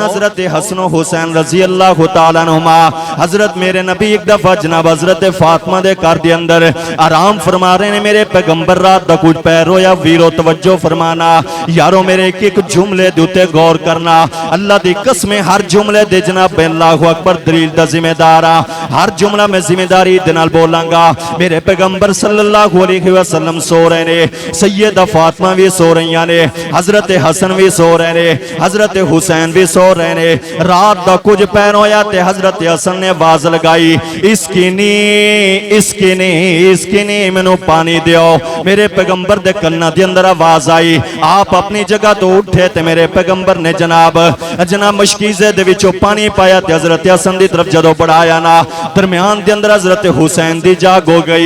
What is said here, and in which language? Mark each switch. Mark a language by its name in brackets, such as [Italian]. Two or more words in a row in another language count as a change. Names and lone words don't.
[Punjabi] حضرت حسن حسین [Arabic] رضي الله تعالى عنهما. [Punjabi] حضرت میرے نبی اک دفعہ جناب حضرت فاطمہ دے گھر دے اندر آرام فرما رہے نے. میرے پیغمبر رات دا کجھ پیر ہویا۔ ویرو توجہ فرمانا یارو، میرے اک اک جملے دے اتے غور کرنا. اللہ دی قسم ہر جملے دے جناب [Arabic] الله أكبر [Punjabi] دلیل دا ذمہ دار آ. ہر جملہ میں ذمہ داری دے نال بولاں گا۔ میرے پیغمبر [Arabic] صلى الله عليه وسلم [Punjabi] سو رہے نے، سیدہ فاطمہ بھی سو رہی نے، حضرت حسن بھی سو رہے نے، حضرت حسین بھی سو رہے نے. رات دا کجھ پیر ہویا تے حضرت حسن نے آواز لگائی، اسکی نی مینوں پانی دیو. میرے پیغمبر دے کنّاں دے اندر آواز آئی۔ آپ اپنی جگہ توں اٹھے تے میرے پیغمبر نے جناب مشکیزے دے وچوں پانی پایا تے حضرت حسن دی طرف جدوں ودھایا نا، درمیان دے اندر حضرت حسین دی جاگ ہو گئی.